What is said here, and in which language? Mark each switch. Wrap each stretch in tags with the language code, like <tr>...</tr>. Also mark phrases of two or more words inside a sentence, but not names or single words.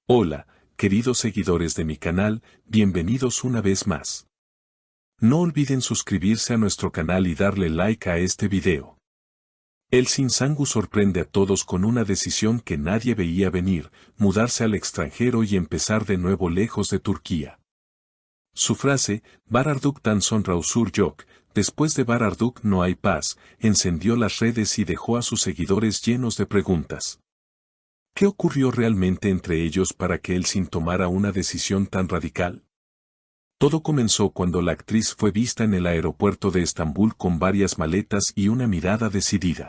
<es>Hola, queridos seguidores de mi canal, bienvenidos una vez más. No olviden suscribirse a nuestro canal y darle like a este video. Elçin Sangu sorprende a todos con una decisión que nadie veía venir, mudarse al extranjero y empezar de nuevo lejos de Turquía. Su frase,</es> <tr>"Var arduktan sonra huzur yok",</tr> <es>después de Var arduk no hay paz, encendió las redes y dejó a sus seguidores llenos de preguntas. ¿Qué ocurrió realmente entre ellos para que Elçin tomara una decisión tan radical? Todo comenzó cuando la actriz fue vista en el aeropuerto de Estambul con varias maletas y una mirada decidida.</es>